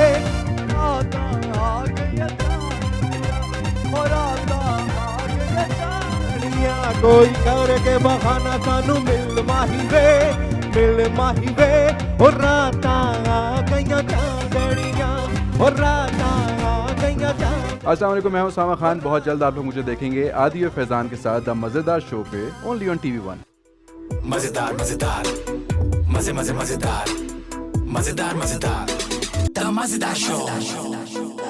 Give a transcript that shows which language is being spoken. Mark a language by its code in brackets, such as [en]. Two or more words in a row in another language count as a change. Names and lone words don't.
[pa] راتاں آ گئیاں چاندنیاں، او راتاں آ گئیاں چاندنیاں، کوئی کرکے بہانہ سانوں مل ماہی وے، مل ماہی وے. او راتاں آ گئیاں چاندنیاں، او راتاں آ گئیاں چاندنیاں. [ur] السلام علیکم, میں ہوں اسامہ خان. بہت جلد آپ لوگ مجھے دیکھیں گے عادی اور فیضان کے ساتھ دی مزیدار شو پے, [en] only on [ur] TV1। مزیدار مزیدار مزے مزے مزیدار مزیدار مزیدار دی مزیدار شو.